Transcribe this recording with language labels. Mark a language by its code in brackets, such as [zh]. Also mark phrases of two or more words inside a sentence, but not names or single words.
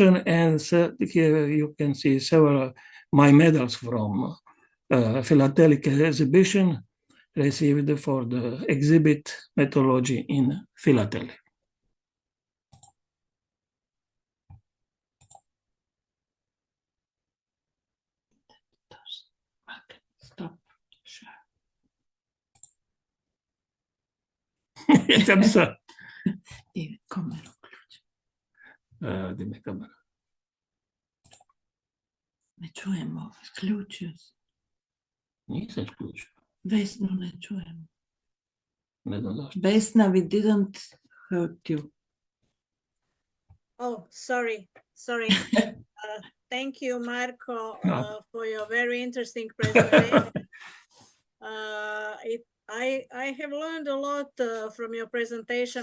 [en] And here you can see several my medals from philatelic exhibition received for the exhibit Meteorology in Philately. Stop. Share. [sr] Idem sad. I kameru uključi. Di mi je kamera? Ne čujemo. Isključio se. Nisam isključio. Vesnu ne čujemo. Ne znam zašto. Vesna, [en] we didn't hurt you. Oh, sorry. Thank you, Marko, for your very interesting presentation. I have learned a lot from your presentation.